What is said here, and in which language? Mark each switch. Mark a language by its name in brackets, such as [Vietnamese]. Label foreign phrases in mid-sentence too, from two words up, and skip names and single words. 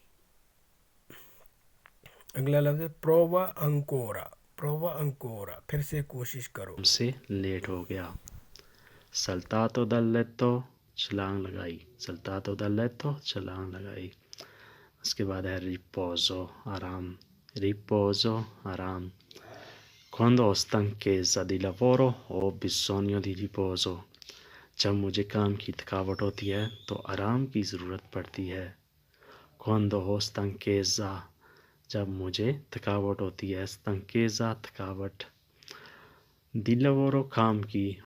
[Urdu] اگلا لفظ ہے [Italian] prova ancora, prova ancora, [Urdu] پھر سے کوشش کرو۔ ہم سے لیٹ ہو گیا۔ [Italian] saltato dal letto, [Urdu] چھلانگ لگائی۔ [Italian] saltato dal letto, [Urdu] چھلانگ لگائی۔ اس کے بعد ہے ریپوزو، آرام۔ ریپوزو، آرام۔ [Italian] Quando ho stanchezza di lavoro ho bisogno di riposo۔ [Urdu] جب مجھے کام کی تھکاوٹ ہوتی ہے تو آرام کی ضرورت پڑتی ہے۔ [Italian] Quando ho stanchezza، [Urdu] جب مجھے تھکاوٹ ہوتی ہے۔ [Italian] stanchezza، [Urdu] تھکاوٹ۔ [Italian] di lavoro، [Urdu] کام کی۔